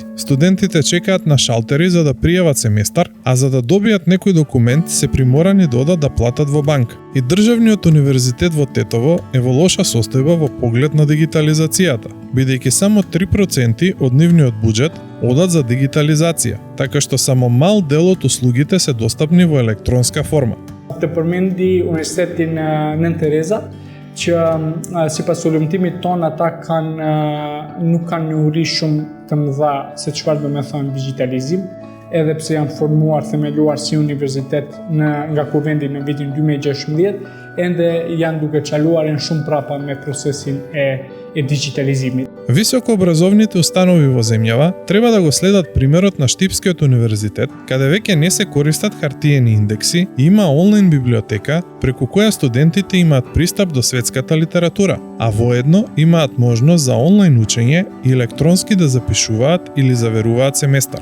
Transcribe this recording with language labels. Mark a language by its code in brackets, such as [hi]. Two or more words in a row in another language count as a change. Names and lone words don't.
[mk] Студентите чекаат на шалтери за да пријават семестар, а за да добијат некој документ се приморани да одат да платат во банка. И државниот универзитет во Тетово е во лоша состојба во поглед на дигитализацијата, бидејќи само 3% од нивниот буџет одат за дигитализација, така што само мал дел од услугите се достапни во електронска форма. [sq] Të përmendi Universitetin Nën Tereza, që sipas ullumtimit ton ata nuk kanë një uri shumë të mëdha se çfarë do të thonë digitalizim, edhe pse janë formuar, themeluar si universitet nga Kuvendi në vitin 2016, ende janë duke çaluar shumë prapa me procesin e digitalizimit. [mk] Високообразовните установи во земјава треба да го следат примерот на Штипскиот универзитет, каде веќе не се користат хартиени индекси и има онлайн библиотека преку која студентите имаат пристап до светската литература, а воедно имаат можност за онлайн учење и електронски да запишуваат или заверуваат семестар.